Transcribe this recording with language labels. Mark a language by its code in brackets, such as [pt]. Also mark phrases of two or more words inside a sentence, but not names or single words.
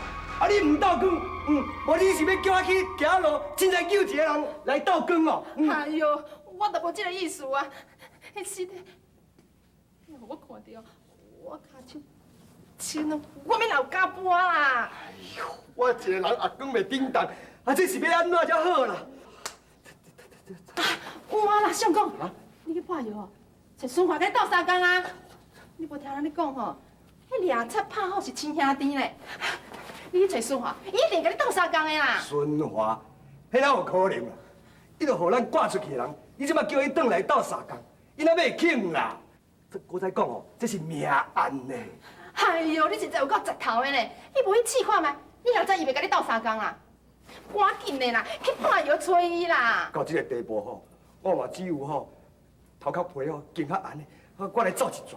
[nan] 你唔倒光，无你是要叫我去行路，凊彩叫一个人来倒光哦？哎呦，我都无这个意思啊！迄尸体，我看到，我骹手青了，我免老加搬啦！哎呦，我一个人也讲袂顶当，这是要安怎才好啦？有啊啦，相公，你去破药哦，找孙华甲你斗相共啊！你无听人咧讲吼，迄掠贼拍好是亲兄弟咧。你去找孙华，伊一定甲你斗相共的啦。孙华，迄哪有可能啊？伊就互咱赶出去的人，你即马叫伊转来斗相共，伊哪要肯啦？我再讲哦，这是命案呢。哎呦，你实在有够直头的呢！你无去试看觅，你若知伊袂甲你斗相共啦，赶紧的啦，去破药找伊啦。到这个地步吼，我嘛只有吼头壳皮吼经较暗的，我来走一转。